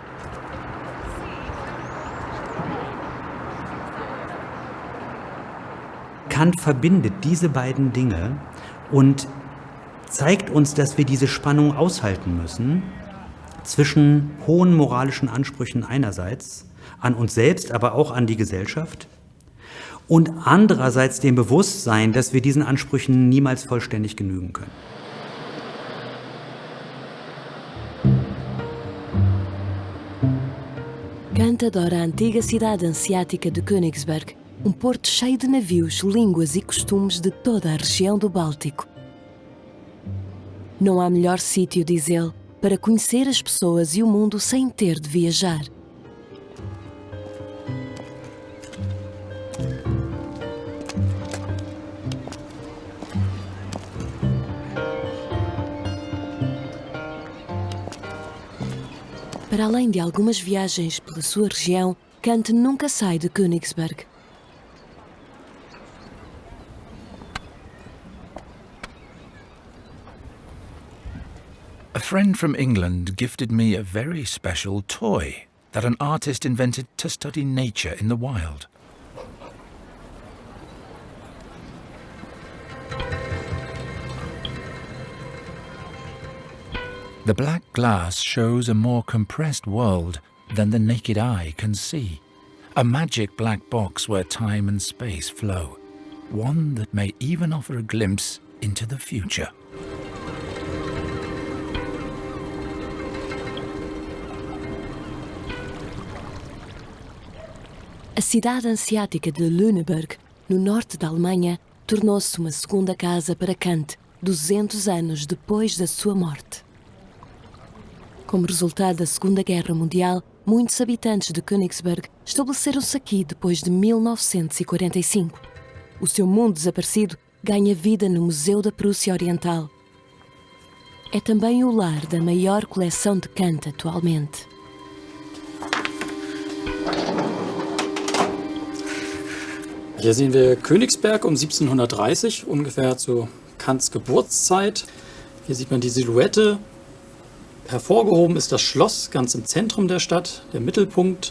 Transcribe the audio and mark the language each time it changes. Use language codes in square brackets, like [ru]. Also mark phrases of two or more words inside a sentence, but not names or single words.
[de] Kant verbindet diese beiden Dinge und zeigt uns, dass wir diese Spannung aushalten müssen zwischen hohen moralischen Ansprüchen einerseits an uns selbst, aber auch an die Gesellschaft und andererseits dem Bewusstsein, dass wir diesen Ansprüchen niemals vollständig genügen können. [pt] Kant adora a antiga cidade anseática de Königsberg, porto cheio de navios, línguas e costumes de toda a região do Báltico. Não há melhor sítio, diz ele, para conhecer as pessoas e o mundo sem ter de viajar. Para além de algumas viagens pela sua região, Kant nunca sai de Königsberg. [en] A friend from England gifted me a very special toy that an artist invented to study nature in the wild. The black glass shows a more compressed world than the naked eye can see. A magic black box where time and space flow. One that may even offer a glimpse into the future. [pt] A cidade anseática de Lüneburg, no norte da Alemanha, tornou-se uma segunda casa para Kant, 200 anos depois da sua morte. Como resultado da Segunda Guerra Mundial, muitos habitantes de Königsberg estabeleceram-se aqui depois de 1945. O seu mundo desaparecido ganha vida no Museu da Prússia Oriental. É também o lar da maior coleção de Kant atualmente. [de] Hier sehen wir Königsberg um 1730, ungefähr zu Kants Geburtszeit. Hier sieht man die Silhouette. Hervorgehoben ist das Schloss ganz im Zentrum der Stadt, der Mittelpunkt.